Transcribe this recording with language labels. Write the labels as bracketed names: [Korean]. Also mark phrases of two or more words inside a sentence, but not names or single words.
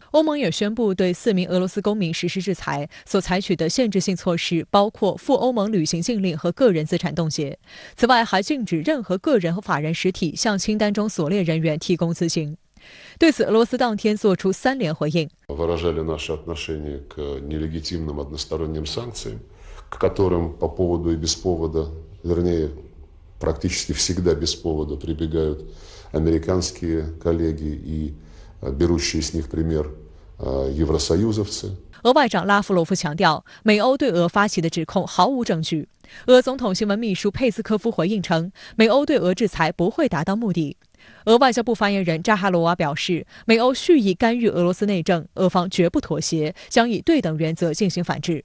[Chinese] 欧盟也宣布对4名俄罗斯公民实施制裁，所采取的限制性措施包括赴欧盟旅行禁令和个人资产冻结。此外，还禁止任何个人和法人实体向清单中所列人员提供咨询。对此，俄罗斯当天做出3连回应。 [Russian] Выражали наше отношение к нелегитимным односторонним санкциям, к которым по поводу и без повода, вернее, практически всегда без повода прибегают американские коллеги и берущие с них пример евросоюзовцы. [Chinese] 俄外长拉夫罗夫强调，美欧对俄发起的指控毫无证据。俄总统新闻秘书佩斯科夫回应称，美欧对俄制裁不会达到目的。俄外交部发言人扎哈罗娃表示，美欧蓄意干预俄罗斯内政，俄方绝不妥协，将以对等原则进行反制。